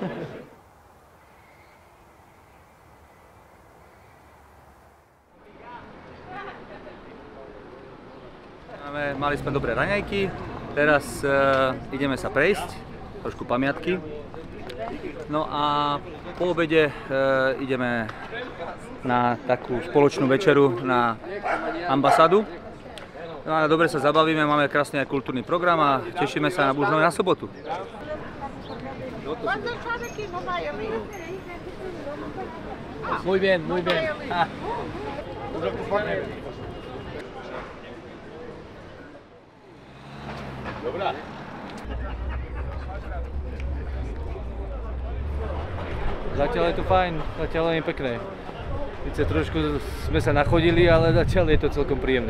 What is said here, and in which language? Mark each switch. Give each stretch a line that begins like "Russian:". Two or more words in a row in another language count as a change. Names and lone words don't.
Slovak: Mali sme dobré raňajky, teraz ideme sa prejsť, trošku pamiatky. No a po obede ideme na takú spoločnú večeru na ambasádu. No a dobre sa zabavíme, máme krásny aj kultúrny program a tešíme sa na možno na sobotu.
Spanish: Muy bien, muy bien.
Slovak: Dobrá. Zatiaľ je to fajn, zatiaľ je pekné. Sice trošku sme sa nachodili, ale zatiaľ je to celkom príjemné.